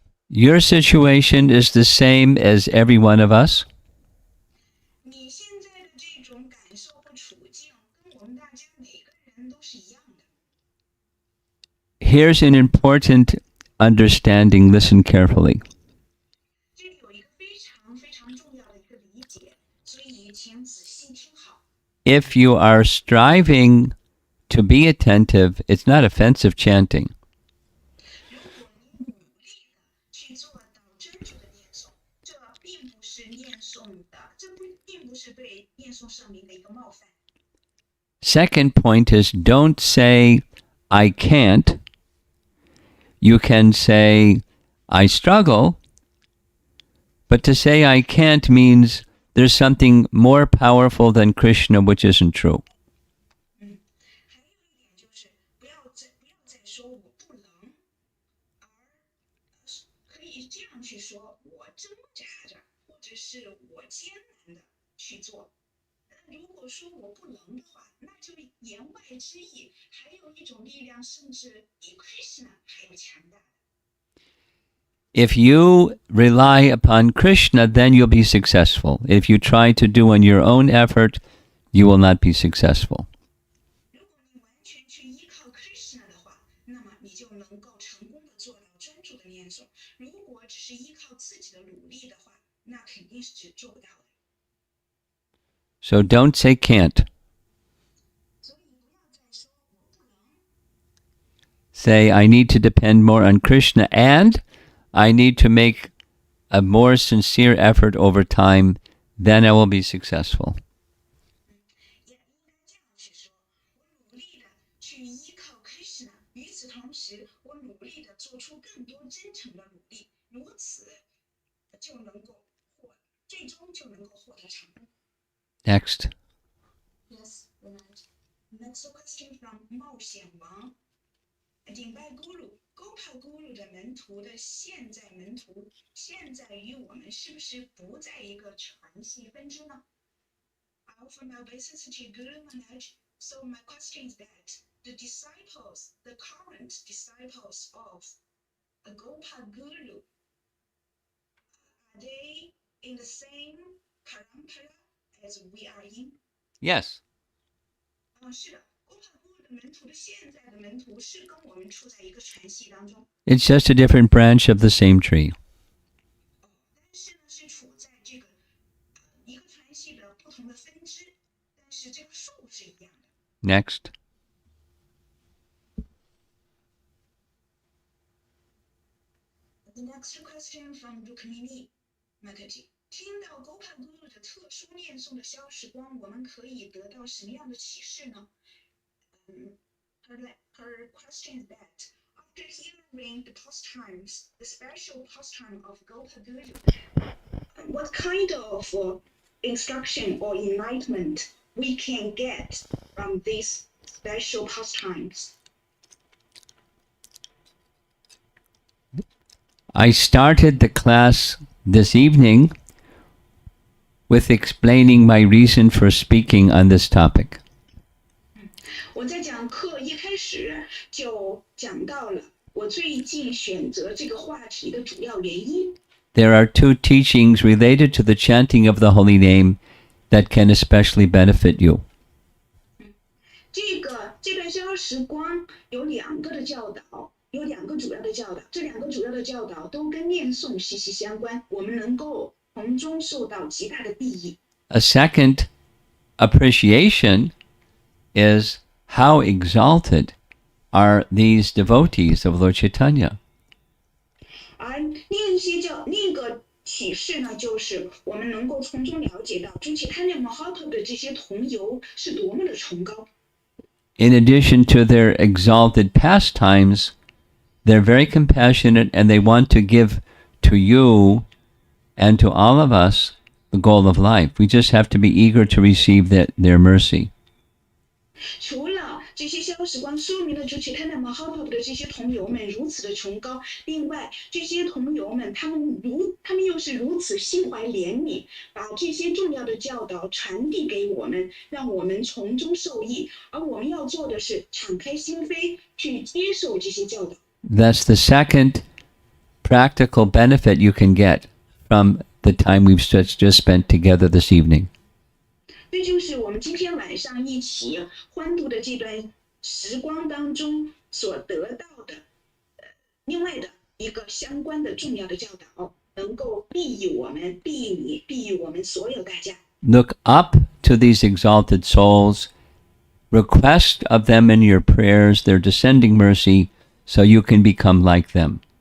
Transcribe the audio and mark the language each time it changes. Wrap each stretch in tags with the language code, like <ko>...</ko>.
<en>Your situation is the same as every one of us.</en> <zh>你现在的这种感受和处境，跟我们大家每个人都是一样的。</zh> <en>Here's an important understanding. Listen carefully.</en> <zh>这里有一个非常非常重要的一个理解，所以请仔细听好。</zh> <en>If you are striving to be attentive, it's not offensive chanting.</en> <zh>如果你努力的去做到专注的念诵，这并不是念诵的，并不是对念诵圣名的一个冒犯。</zh> <en>Second point is don't say, I can't. You can say, I struggle. But to say I can't means there's something more powerful than Krishna, which isn't true.</en> <zh>还有一点就是不要再说我不能，而可以这样去说，我挣扎着，或者是我艰难的去做。如果说我不能的话，那就言外之意，还有一种力量，甚至比 Krishna 还要强大的。</zh> <en>If you rely upon Krishna, then you'll be successful. If you try to do on your own effort, you will not be successful.</en> <zh>如果你完全去依靠 Krishna 的话，那么你就能够成功的做到专注的念诵。如果只是依靠自己的努力的话，那肯定是做不到的。</zh> <en>So don't say can't.</en> <zh>所以不要再说我不能。</zh> <en>Say, I need to depend more on Krishna and I need to make a more sincere effort over time, then I will be successful.</en> <zh>也应该这样去说，我努力的去依靠 Krishna，与此同时，我努力的做出更多真诚的努力，如此就能够最终就能够获得成功。</zh> <en>Next. Yes, right. Next question from 冒险王。</en> <zh>顶拜咕噜 Gopala Guru 的门徒的现在与我们是不是不在一个传系分支呢？</zh> <en>I offer my obeisance to Guru Maharaj. So my question is that the current disciples of Gopala Guru, are they in the same parampara as we are in? Yes.</en> <zh>是的。门徒的现在的门徒是跟我们处在一个传系当中。</zh> <en>It's just a different branch of the same tree.</en> <zh>但是呢，是处在这个一个传系的不同的分支，但是这个树是一样的。</zh> <en>Next. The next question from Rukmini Mataji.</en> <zh>听到 Gopala Guru 的特殊念诵的消时光，我们可以得到什么样的启示呢？</zh> <en>Her question is that after hearing the pastimes, the special pastime of Gopala Guru, what kind of instruction or enlightenment we can get from these special pastimes? I started the class this evening with explaining my reason for speaking on this topic.</en> <zh>我在讲课一开始就讲到了我最近选择这个话题的主要原因。</zh> <en>There are two teachings related to the chanting of the holy name that can especially benefit you.</en> <zh>这段消时光有2个的教导有2个主要的教导，这2个主要的教导都跟念诵息息相关，我们能够从中受到极大的裨益。</zh> <en>A second appreciation is how exalted are these devotees of Lord Chaitanya.</en> <zh>而另一个启示呢，就是我们能够从中了解到主Chaitanya Mahaprabhu 的这些同游是多么的崇高。</zh> <en>In addition to their exalted pastimes, they're very compassionate and they want to give to you and to all of us the goal of life. We just have to be eager to receive their mercy.</en> <zh>除了这些消时光说明了主Chaitanya Mahaprabhu 的这些同游们如此的崇高，另外这些同游们他们又是如此心怀怜悯，把这些重要的教导传递给我们，让我们从中受益。而我们要做的是敞开心扉去接受这些教导。</zh> <en>That's the second practical benefit you can get from the time we've just spent together this evening.</en> <zh>这就是我们今天晚上一起欢度的这段时光当中所得到的另外的一个相关的重要的教导，能够裨益我们，裨益你，裨益我们所有大家。</zh> <en>Look up to these exalted souls, request of them in your prayers their descending mercy, so you can become like them.</en>